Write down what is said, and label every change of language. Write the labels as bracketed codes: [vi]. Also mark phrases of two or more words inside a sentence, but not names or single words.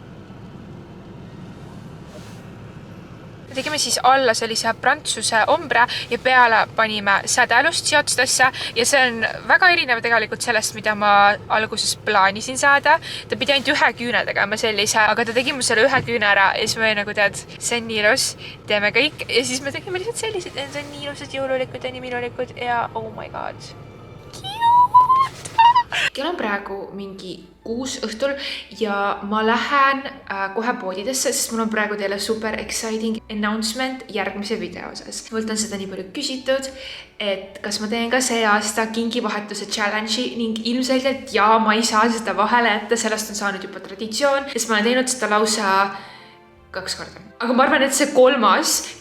[et] Tegime siis alla sellise prantsuse ombre ja peale panime sädelust siia otstesse ja see on väga erinev tegelikult sellest, mida ma alguses plaanisin saada. Ta pidi ainult ühe küüne tegema sellise, aga ta tegi mu selle ühe küüne ära ja siis ma nagu tead, see on nii ilus, teeme kõik ja siis me tegime lihtsalt sellised, need on nii ilusad jõululikud ja nii minulikud ja [en] oh my god. [et] Kell on praegu mingi 6 õhtul ja ma lähen kohe poodidesse, sest mul on praegu teile [en] super exciting announcement [et] järgmise video osas. Mult on seda nii palju küsitud, et kas ma teen ka see aasta kingivahetuse challenge'i ning ilmselgelt ma ei saa seda vahele jätta, sellest on saanud juba traditsioon, sest ma olen teinud seda lausa 2 korda. Aga ma arvan, et see 3.